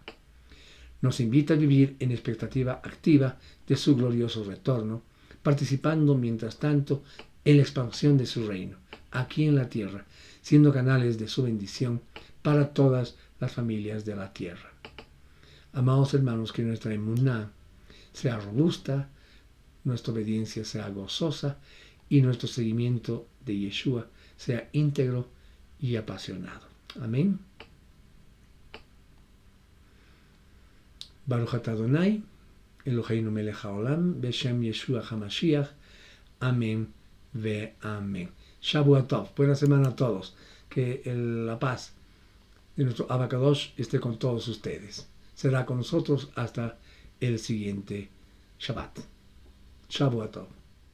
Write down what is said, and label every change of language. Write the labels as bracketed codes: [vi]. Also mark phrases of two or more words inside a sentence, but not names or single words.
[es] Nos invita a vivir en expectativa activa de su glorioso retorno, participando mientras tanto en la expansión de su reino, aquí en la tierra, siendo canales de su bendición para todas las familias de la tierra. Amados hermanos, que nuestra emuná sea robusta, nuestra obediencia sea gozosa y nuestro seguimiento de Yeshua sea íntegro y apasionado. Amén. [he] ברוך אתה אדוני אלוהינו מלך העולם בשם ישוע המשיח. אמן ואמן. שבוע טוב. [es] Buena semana a todos. Que la paz de nuestro Abacadosh esté con todos ustedes. Será con nosotros hasta el siguiente Shabbat. [he] שבוע טוב.